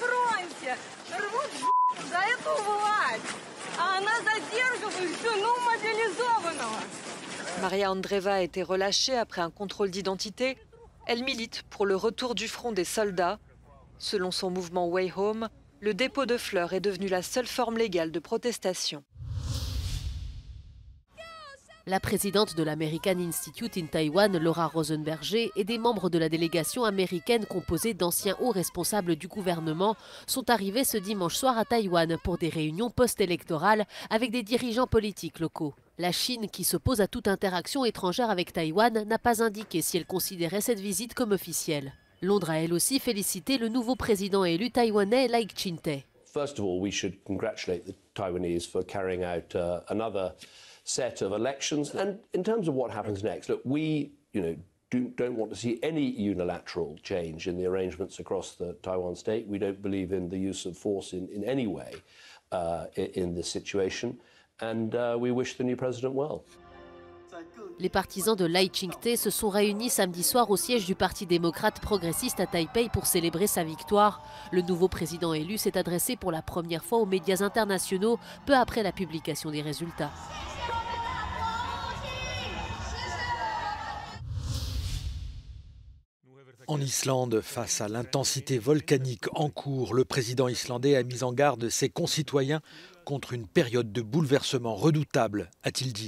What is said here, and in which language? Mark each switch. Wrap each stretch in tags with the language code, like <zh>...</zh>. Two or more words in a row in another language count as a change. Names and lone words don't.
<ru>За эту власть. А она задерживает жену</ru> <fr>Maria Andreeva a été relâchée après un contrôle d'identité. Elle milite pour le retour du front des soldats. Selon son mouvement Way Home, le dépôt de fleurs est devenu la seule forme légale de protestation. La présidente de l'American Institute in Taiwan, Laura Rosenberger, et des membres de la délégation américaine composée d'anciens hauts responsables du gouvernement sont arrivés ce dimanche soir à Taïwan pour des réunions post-électorales avec des dirigeants politiques locaux. La Chine, qui s'oppose à toute interaction étrangère avec Taïwan, n'a pas indiqué si elle considérait cette visite comme officielle. Londres a elle aussi félicité le nouveau président élu taïwanais Lai Ching-te.</fr> <en>First of all, we should congratulate the Taiwanese for carrying out another set of elections. And in terms of what happens next, look, we, don't want to see any unilateral change in the arrangements across the Taiwan state. We don't believe in the use of force in any way in this situation. And we wish the new president well.</en> <fr>Les partisans de Lai Ching-te se sont réunis samedi soir au siège du Parti démocrate progressiste à Taipei pour célébrer sa victoire. Le nouveau président élu s'est adressé pour la première fois aux médias internationaux peu après la publication des résultats. En Islande, face à l'intensité volcanique en cours, le président islandais a mis en garde ses concitoyens contre une période de bouleversement redoutable, a-t-il dit.</fr>